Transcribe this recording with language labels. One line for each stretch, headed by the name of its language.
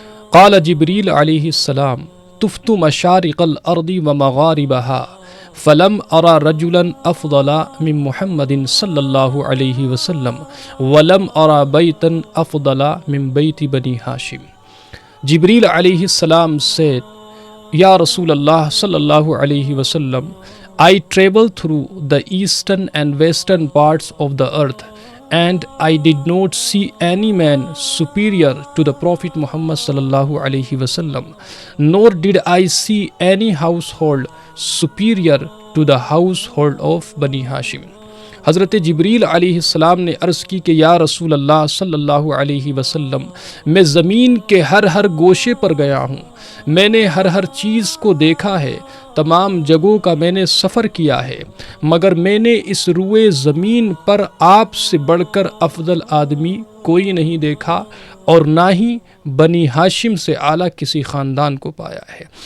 Arabic: قال جبریل علیہ السلام طفت مشارق الارض ومغاربها فلم ارى رجلا افضل من محمد صلی اللہ علیہ وسلم ولم ارى بیتا افضل من بیت بنی ہاشم.
English: جبریل علیہ السلام said, Ya Rasulullah sallallahu alaihi wasallam, I traveled through the eastern and western parts of the earth, and I did not see any man superior to the Prophet Muhammad sallallahu alaihi wasallam, nor did I see any household superior to the household of Bani Hashim.
Urdu: حضرت جبریل علیہ السلام نے عرض کی کہ یا رسول اللہ صلی اللہ علیہ وسلم، میں زمین کے ہر گوشے پر گیا ہوں، میں نے ہر چیز کو دیکھا ہے، تمام جگہوں کا میں نے سفر کیا ہے، مگر میں نے اس روئے زمین پر آپ سے بڑھ کر افضل آدمی کوئی نہیں دیکھا اور نہ ہی بنی ہاشم سے اعلیٰ کسی خاندان کو پایا ہے.